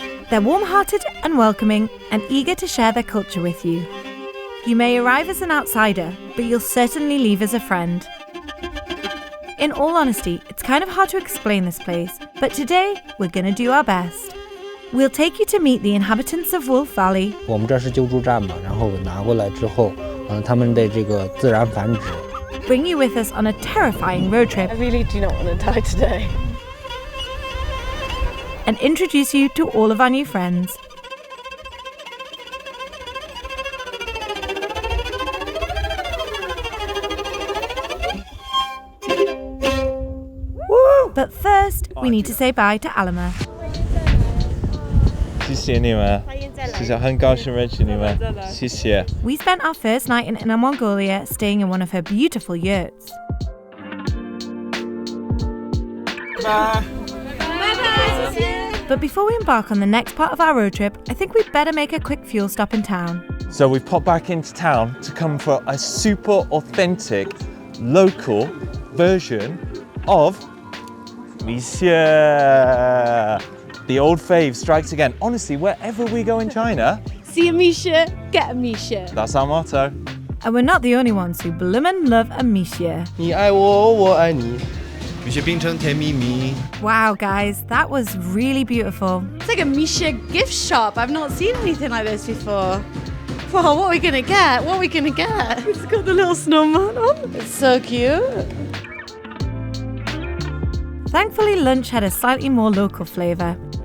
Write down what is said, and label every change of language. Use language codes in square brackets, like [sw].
[en] They're warm-hearted and welcoming and eager to share their culture with you. You may arrive as an outsider, but you'll certainly leave as a friend. In all honesty, it's kind of hard to explain this place, but today we're gonna do our best. We'll take you to meet the inhabitants of Wolf Valley. [zh] 我们这是救助站嘛，然后拿过来之后，他们的这个自然繁殖。 [en] Bring you with us on a terrifying road trip. I really do not want to die today. And introduce you to all of our new friends. Woo! But first, we need to say bye to Alima. [zh] 谢谢你们，谢谢，很高兴认识你们，谢谢。 [en] We spent our first night in Inner Mongolia staying in one of her beautiful yurts. Bye. But before we embark on the next part of our road trip, I think we'd better make a quick fuel stop in town. So we've popped back into town to come for a super authentic, local version of Monsieur. The old fave strikes again. Honestly, wherever we go in China, See a Misha, get a Misha. that's our motto. And we're not the only ones who bloomin' love a Misha. [zh] 你爱我，我爱你，蜜雪冰城甜蜜蜜。 [en] Wow, guys, that was really beautiful. It's like a Misha gift shop. I've not seen anything like this before. Wow, what are we gonna get? What are we gonna get? It's got the little snowman on. It's so cute. Thankfully, lunch had a slightly more local flavour.